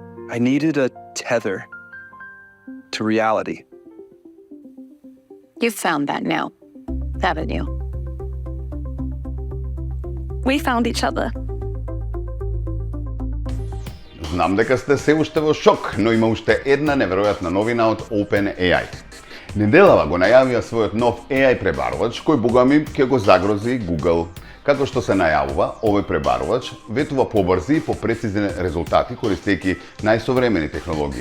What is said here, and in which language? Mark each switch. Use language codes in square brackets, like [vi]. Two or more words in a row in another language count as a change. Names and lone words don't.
[en] I needed a tether to reality. You've found that now, haven't you? We found each other. [mk] Знам дека сте се уште во шок, но има уште една неверојатна новина од OpenAI. Неделава го најавија својот нов AI пребарувач кој богами ќе го загрози Google. Како што се најавува, овој пребарувач ветува побрзи и попрецизни резултати користејќи најсовремени технологии.